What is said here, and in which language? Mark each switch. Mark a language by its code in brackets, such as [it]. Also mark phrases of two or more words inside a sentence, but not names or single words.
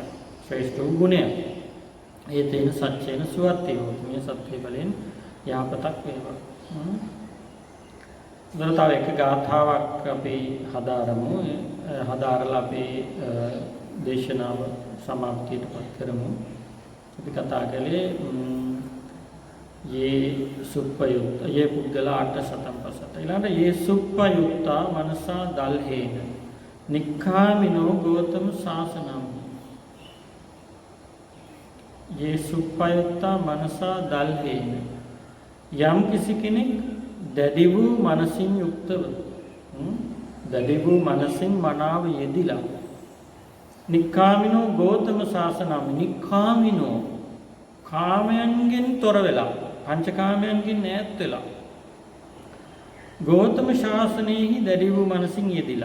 [si] ශ්‍රේෂ්ඨ වූ ගුණයක්. ඒ [pi] තේන සත්‍යේන සුවත්තේ හොත්. [si] මේ සත්‍ය බලෙන් යහපතක් වේවා. තව එක ගාථාවක් අපි හදාරමු. හදාරලා අපි දේශනාව සමාප්තියටපත් කරමු. අපි කතා කළේ [pi] ये सुप्पयुक्त ये पुद्गला 8 शतम पसत ඊළඟට ये सुप्पयुक्ता मनसा दल्हेन निक्खामिनो गौतम शासनम ये सुप्पयुक्ता मनसा दल्हेन [si] යම් කිසි කෙනෙක් දැඩි වූ මනසින් යුක්තව දැඩි වූ මනසින් මනාව යෙදිලා [pi] නික්ඛාමිනෝ ගෞතම ශාසනම [si] නික්ඛාමිනෝ කාමයන්ගෙන් තොර වෙලා පංචකාමයන්ගෙන් ඈත් වෙලා ගෞතම ශාසනයෙහි දැඩි වූ මනසින් යෙදිලා.